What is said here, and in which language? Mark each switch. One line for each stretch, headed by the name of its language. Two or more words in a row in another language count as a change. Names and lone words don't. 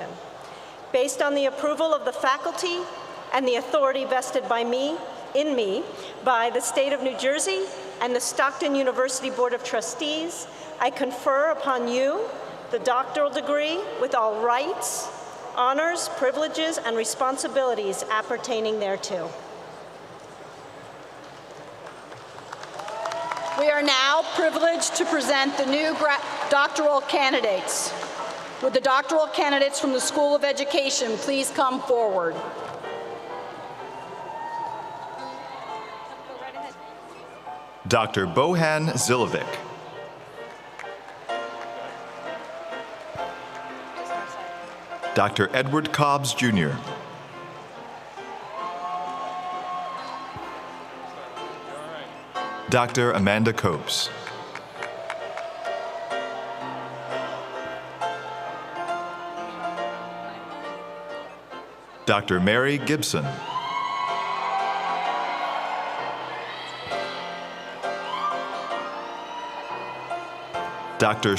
English: Based on the approval of the faculty and the authority vested by in me by the state of New Jersey and the Stockton University Board of Trustees, I confer upon you the doctoral degree with all rights, honors, privileges, and responsibilities appertaining thereto. We are now privileged to present the new doctoral candidates. Would the doctoral candidates from the School of Education please come forward? Dr. Bohan Zilovic. Dr. Edward Cobbs, Jr. Dr. Amanda Copes. Dr. Mary Gibson. Dr.